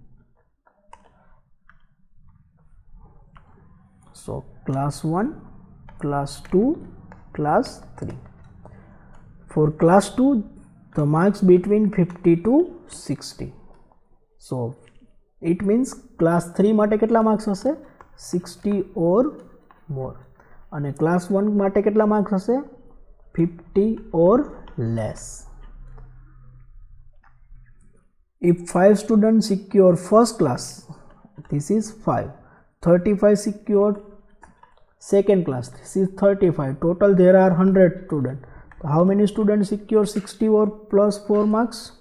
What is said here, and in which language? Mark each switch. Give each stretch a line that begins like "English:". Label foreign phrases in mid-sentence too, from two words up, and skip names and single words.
English: So class 1, class 2, class 3. For class 2, the marks between 50 to 60. So it means class 3
Gujarati: માટે કેટલા માર્ક્સ હશે?
English: 60 or more.
Gujarati: અને class 1 માટે કેટલા માર્ક્સ હશે?
English: 50 or less. If 5 students secure first class, this is 5. 35 secured second class, this is 35. Total there are 100 students. How many students secure 60 or plus 4 marks?